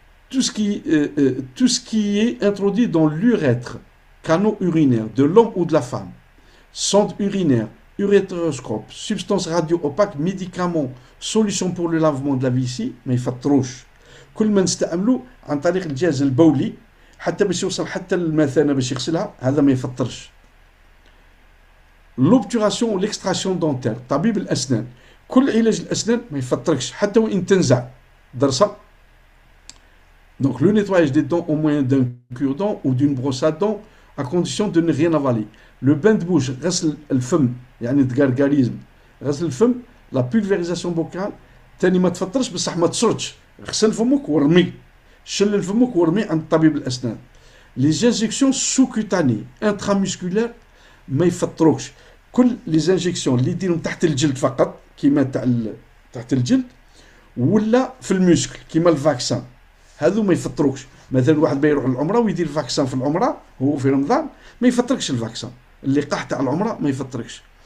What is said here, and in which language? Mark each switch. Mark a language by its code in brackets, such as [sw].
[fr] Tout ce qui est introduit dans l'urètre, canaux urinaires de l'homme ou de la femme, sonde urinaire, urétroscope, substance radio-opaque, médicaments, solutions pour le lavement de la vessie, [ar] ما يفطروش. كل ما نستعملوا عن طريق الجهاز البولي حتى باش يوصل حتى المثانة باش يغسلها، هذا ما يفطرش. [fr] L'obturation ou l'extraction dentaire، [ar] طبيب الأسنان، كل علاج الأسنان ما يفطركش حتى وإن تنزع ضرسة. [fr] Donc le nettoyage des dents au moyen d'un cure-dent ou d'une brosse à dents à condition de ne rien avaler. Le bain de bouche، [ar] غسل الفم يعني التقرقاريزم، غسل الفم، لا [fr] pulvérisation buccale، [ar] تاني ما تفطرش بصح ما تشرطش، غسل فمك ورمي، شلل فمك ورمي عند طبيب الأسنان. [fr] Les injections sous-cutanées intramusculaires [ar] ما يفطروكش. كل لي انجيكسيون اللي يديرهم تحت الجلد فقط كيما تحت الجلد ولا في المسكل كيما الفاكسان، هذو ما يفطروكش. مثلا واحد بيروح للعمره ويدير فاكسان في العمره هو في رمضان، ما يفطركش الفاكسان، اللقاح تاع العمره ما يفطركش.